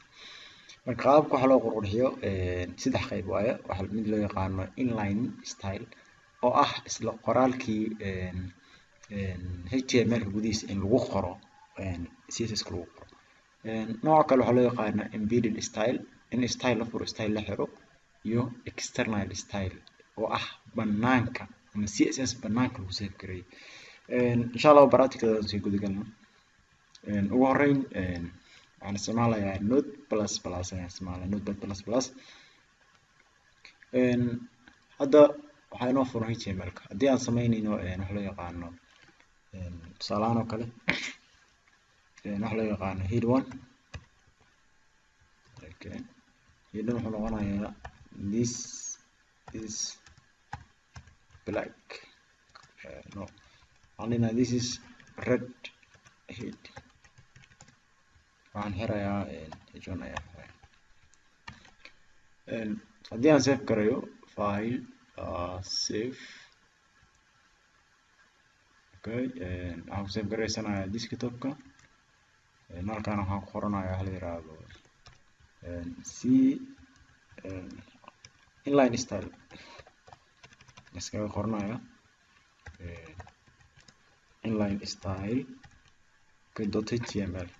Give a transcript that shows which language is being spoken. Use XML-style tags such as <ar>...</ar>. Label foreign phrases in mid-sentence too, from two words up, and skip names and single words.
<so>marka qaabka waxa loo qurxiyo saddex qayb waaye. waxa mid loo yaqaano</so> <en>inline style</en> <so>oo ah isla qoraalkii HTML-ka gudihiisa in lagu qoro CSS-ka lagu qoro. nooca kale waxaa loo yaqaana</so> <en>embedded style</en> <so>in style la furo style la xiro, iyo</so> <en>external style</en> <so>oo ah banaanka ama CSS banaanka lagu save gareeyo.</so> <ar>إن شاء الله</ar> <so>practical sii guda galno. ugu horeyn waxaan isticmaalayaa Node++ ayaan isticmaalaa Notepad++. hadda waxaa inoo furan HTML-ka. haddii aan sameynayno waxa loo yaqaano tusaale ahaan oo kale waxa loo yaqaano head1. okay, head1 wuxuu noqonayaa</so> <en>this is black.</en> <so>no, waxaan</so> <en>this is red head.</en> <so>waxaan xirayaa h1 ayaa xirayaa. haddii aan save garayo file save. okay, waxaan ku save garaysanayaa desktop-ka. halkaan waxaan ku qoranayaa waxa la yiraahdo c</so> <en>inline style</en> <so>iskaga qoranaya</so> <en>inline style</en> <so>.html.</so>